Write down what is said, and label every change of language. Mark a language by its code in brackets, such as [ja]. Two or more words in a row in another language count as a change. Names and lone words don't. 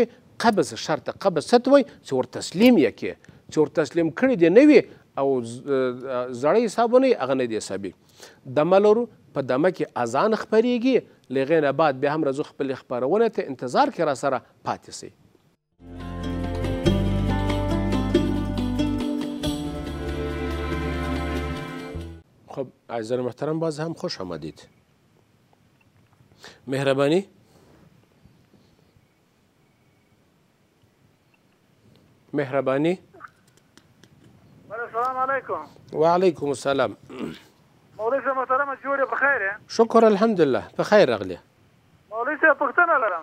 [ps] قبض شرط قبض څه ته وایي چې ور تسلیم یې کې چې ور تسلیم کړي دې نه وي او زړی حسابونه یې هغه نه دي حسابي دمه لرو په دمه کې اذان خپرېږي له هغې نه بعد بیا هم راځو خپلې خپرونې ته انتظار کې را سره پاتې سئ [fa] خب عزیزان محترم باز هم خوش آمدید مهربانی [ar] السلام علیکم وعلیکم السلام [ps] مولوی صاحب محترم جوړ بخیر شکر الحمدلله بخیر راغلی مولوی صاحب پوښتنه لرم